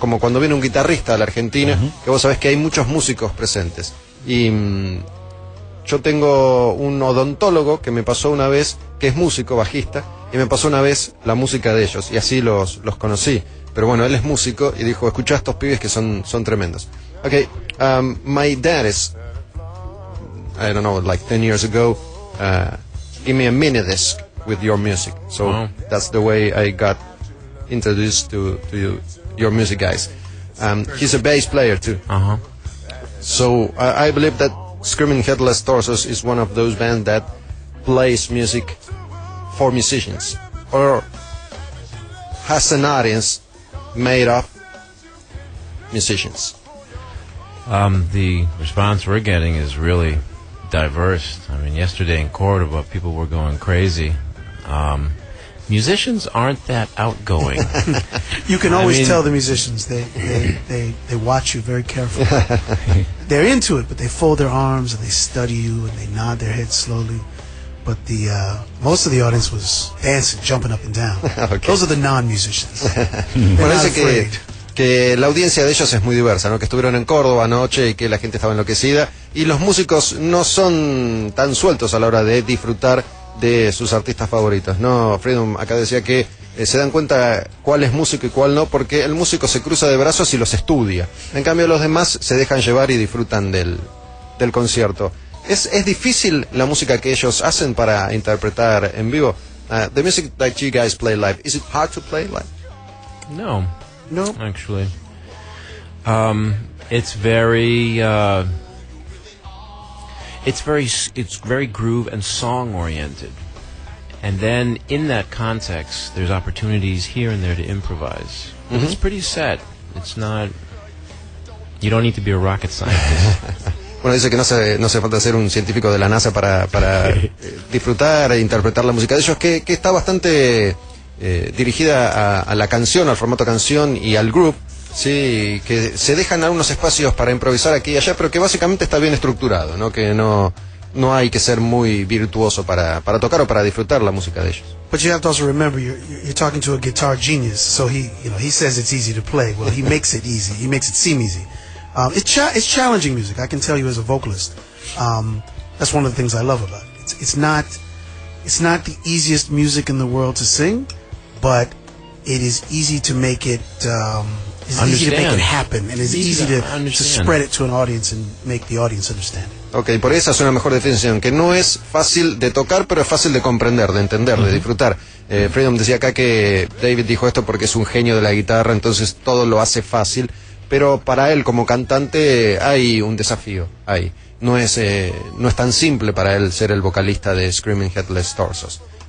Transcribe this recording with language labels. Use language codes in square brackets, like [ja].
[es] Como cuando viene un guitarrista a la Argentina, que vos sabés que hay muchos músicos presentes. Y yo tengo un odontólogo que me pasó una vez, que es músico, bajista, y me pasó una vez la música de ellos, y así los conocí. Pero bueno, él es músico y dijo, escuchá a estos pibes que son tremendos. [en] Ok, my dad is, I don't know, like 10 years ago, give me a mini disc with your music. So that's the way I got introduced to you, your music guys. He's a bass player too. So I believe that Screaming Headless Torsos is one of those bands that plays music for musicians or has an audience made of musicians. The response we're getting is really diverse. I mean, yesterday in Cordoba, people were going crazy. Musicians aren't that outgoing. You can always tell the musicians. They watch you very carefully. They're into it, but they fold their arms and they study you and they nod their head slowly. But the most of the audience was dancing, jumping up and down. Okay. Those are the non-musicians. [es] Parece que la audiencia de ellos es muy diversa, ¿no? Que estuvieron en Córdoba anoche y que la gente estaba enloquecida. Y los músicos no son tan sueltos a la hora de disfrutar de sus artistas favoritos, ¿no? Freedom acá decía que se dan cuenta cuál es músico y cuál no, porque el músico se cruza de brazos y los estudia. En cambio, los demás se dejan llevar y disfrutan del concierto. ¿Es difícil la música que ellos hacen para interpretar en vivo? [en] The music that you guys play live, is it hard to play live? No. No? Actually. It's very... It's very groove and song oriented, and then in that context, there's opportunities here and there to improvise. Mm-hmm. It's pretty set. It's not. You don't need to be a rocket scientist. [es] Bueno, dice que no se falta ser un científico de la NASA para disfrutar e interpretar la música de ellos, que está bastante dirigida a la canción, al formato canción y al groove. Sí, que se dejan algunos espacios para improvisar aquí y allá, pero que básicamente está bien estructurado, ¿no? Que no hay que ser muy virtuoso para tocar o para disfrutar la música de ellos. [en] But you have to also remember, you're talking to a guitar genius, so he says it's easy to play. Well, he makes it easy. He makes it seem easy. It's challenging music, I can tell you as a vocalist. That's one of the things I love about it. It's not the easiest music in the world to sing, but it is easy to make it... It's easy to make it happen, and it's easy to spread it to an audience and make the audience understand it. [es] Okay, por esa es una mejor definición, que no es fácil de tocar, pero es fácil de comprender, de entender, de disfrutar. Freedom decía acá que David dijo esto porque es un genio de la guitarra, entonces todo lo hace fácil, pero para él como cantante hay un desafío ahí. No es tan simple para él ser el vocalista de Screaming Headless Torsos.